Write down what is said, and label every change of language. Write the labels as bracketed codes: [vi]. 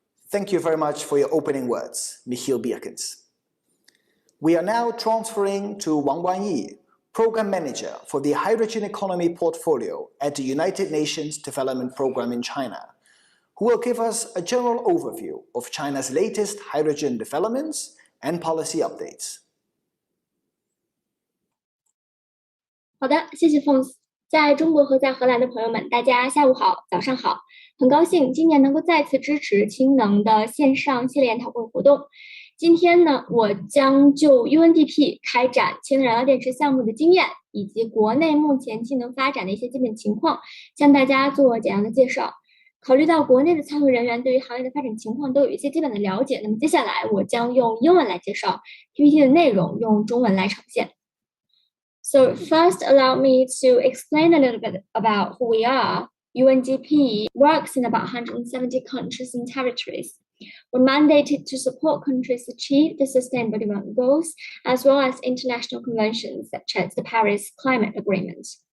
[en] Thank you very much for your opening words, Michiel Bierkens. We are now transferring to Wang Wanyi, Program Manager for the Hydrogen Economy Portfolio at the United Nations Development Programme in China, who will give us a general overview of China's latest hydrogen developments and policy updates. [zh] 好的，谢谢 Fons。在中国和在荷兰的朋友们，大家下午好，早上好。很高兴今年能够再次支持氢能的线上系列研讨会活动。今天呢，我将就 UNDP 开展氢能燃料电池项目的经验，以及国内目前氢能发展的一些基本情况，向大家做简要的介绍。考虑到国内的参会人员对于行业的发展情况都有一些基本的了解，那么接下来我将用英文来介绍 PPT 的内容，用中文来呈现。 [en] So first, allow me to explain a little bit about who we are. UNDP works in about 170 countries and territories. We're mandated to support countries achieve the Sustainable Development Goals, as well as international conventions such as the Paris Climate Agreement.